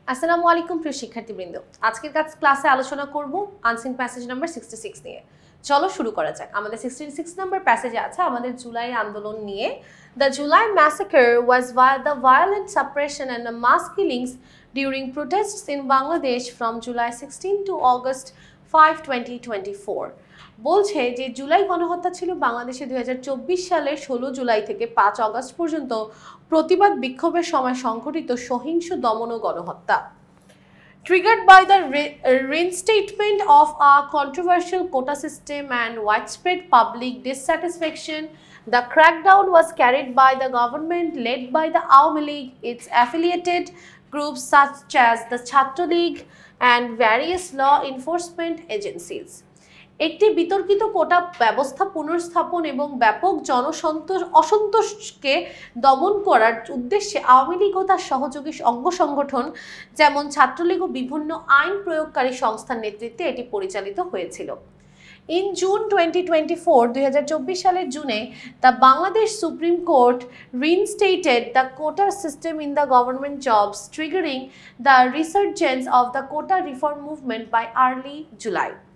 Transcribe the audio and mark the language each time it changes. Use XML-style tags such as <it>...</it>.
<bn>আসসালামু আলাইকুম প্রিয় শিক্ষার্থীবৃন্দ, আজকের ক্লাসে আলোচনা করব আনসিন প্যাসেজ নাম্বার 66 নিয়ে। চলো শুরু করা যাক। আমাদের 66 নাম্বার প্যাসেজে আছে আমাদের জুলাই আন্দোলন নিয়ে।</bn> <en>The July massacre was the violent suppression and the mass killings during protests in Bangladesh from July 16 to August 5, 2024.</en> <bn>বলছে যে জুলাই গণহত্যা ছিল বাংলাদেশে 2024 সালের 16 জুলাই থেকে 5 আগস্ট পর্যন্ত প্রতিবাদ বিক্ষোভের সময় সংঘটিত সহিংস দমন ও গণহত্যা।</bn> <en>Triggered by the reinstatement of a controversial quota system and widespread public dissatisfaction, the crackdown was carried by the government led by the Awami League, its affiliated groups such as the Chhatra League and various law enforcement agencies.</en> <bn>একটি বিতর্কিত কোটা ব্যবস্থা পুনর্স্থাপন এবং ব্যাপক অসন্তোষকে দমন করার উদ্দেশ্যে আওয়ামী লীগ ও তার সহযোগী অঙ্গ সংগঠন যেমন ছাত্রলীগ ও বিভিন্ন আইন প্রয়োগকারী সংস্থার নেতৃত্বে এটি পরিচালিত হয়েছিল।</bn> <en>In June 2024</en> <bn>সালের জুনে</bn> <en>the Bangladesh Supreme Court reinstated the quota system in the government jobs, triggering the resurgence of the quota reform movement by early July.</en>